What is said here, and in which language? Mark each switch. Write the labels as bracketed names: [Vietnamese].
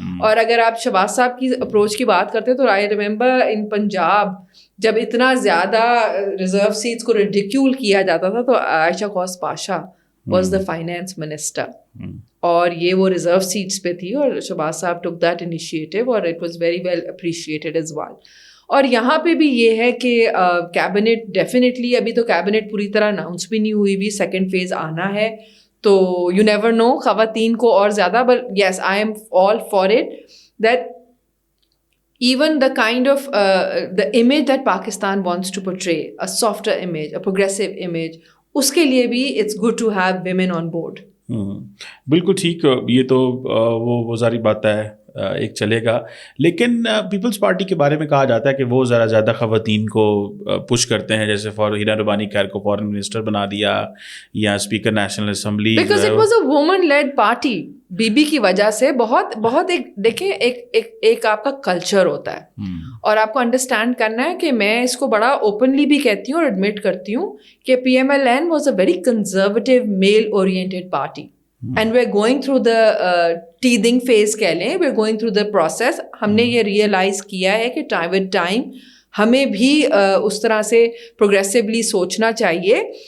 [Urdu] اور اگر آپ شہباز صاحب کی اپروچ کی بات کرتے تو آئی ریممبر ان پنجاب جب اتنا زیادہ ریزرو سیٹس کو ریڈیکیول کیا جاتا تھا تو عائشہ غوث Pasha was the finance minister, اور یہ وہ ریزرو سیٹس پہ تھی, اور شہباز صاحب ٹک دیٹ انیشیٹو, اور [English] It was very well appreciated as well. [Urdu] اور یہاں پہ بھی یہ ہے کہ کیبنٹ ڈیفینیٹلی, ابھی تو کیبنٹ پوری طرح اناؤنس بھی نہیں ہوئی ہوئی, سیکنڈ فیز آنا ہے, تو یو نیور نو خواتین کو اور زیادہ. [English] but yes, I am all for it that even the kind of the image that Pakistan wants to portray, a softer image, a progressive image, [Urdu] اس کے لیے بھی [English] it's good to have women on board. [Urdu] بالکل ٹھیک. یہ تو وہ ساری بات ہے, ایک چلے گا. لیکن پیپلز پارٹی کے بارے میں کہا جاتا ہے کہ وہ ذرا زیادہ خواتین کو پش کرتے ہیں, جیسے ہیرا ربانی خیر کو فارن منسٹر بنا دیا یا speaker national assembly. [English] Because it was a woman led party. [Urdu] Be be کی وجہ سے بہت ایک دیکھیں ایک آپ کا کلچر ہوتا ہے, اور آپ کو انڈرسٹینڈ کرنا ہے کہ میں اس کو بڑا اوپنلی بھی کہتی ہوں اور ایڈمٹ کرتی ہوں کہ P M L N was a very conservative mile oriented party. [English] And we are going through the teething phase کہہ لیں, we are going through the process. [Urdu] ہم نے یہ ریئلائز کیا ہے کہ ود ٹائم ہمیں بھی اس طرح سے پروگریسولی سوچنا چاہیے.